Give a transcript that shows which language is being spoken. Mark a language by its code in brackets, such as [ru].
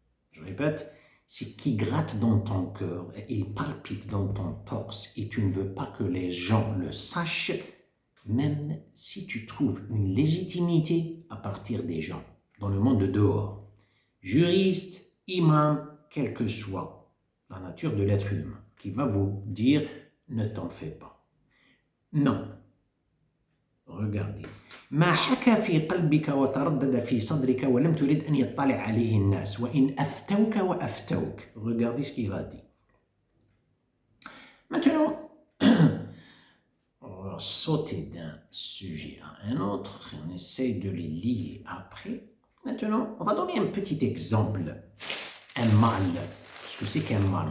[fr] Je répète, ce qui gratte dans ton cœur et il palpite dans ton torse et tu ne veux pas que les gens le sachent, même si tu trouves une légitimité à partir des gens, dans le monde de dehors. Juriste, imam, quelle que soit la nature de l'être humain, qui va vous dire « ne t'en fais pas ». Non. Regardez. [ar] ما حكى في قلبك وتردد في صدرك ولم ترد أن يطلع عليه الناس وإن أفتوك وأفتوك. [fr] Regardez ce qu'il a dit. Maintenant, sauter d'un sujet à un autre. On essaie de les lier après. Maintenant, on va donner un petit exemple. Un mal. Ce que c'est qu'un mal.